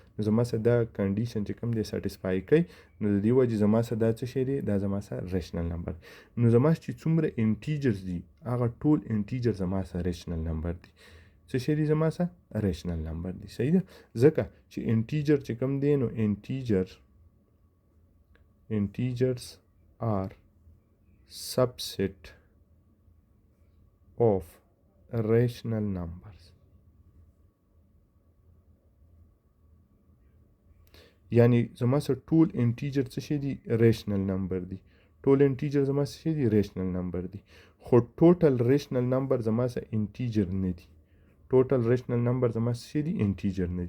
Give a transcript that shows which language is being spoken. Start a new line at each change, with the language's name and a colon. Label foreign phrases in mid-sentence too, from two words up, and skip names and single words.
Pashto: نو زما سره دا کنډیشن چې کوم دی سټیسفای کوي، نو د دې وجې زما سره دا څه شی دی دا زما سره
English: rational number.
Pashto: نو زما چې څومره انټیجرز دي هغه ټول انټیجر زما سره
English: rational number
Pashto: دي. څه شی دی زما سره
English: rational number
Pashto: دی صحیح ده. ځکه چې انټیجر چې کوم دی نو
English: integers are subset of rational numbers.
Pashto: یعنی زما سره ټول انټیجر څه شي دي
English: rational number
Pashto: دي. ټول انټیجر زما څه شي دي
English: rational number
Pashto: دي. خو
English: total rational number
Pashto: زما سره انټیجر نه دي.
English: total rational number
Pashto: زما څه شي دي انټیجر نه دي.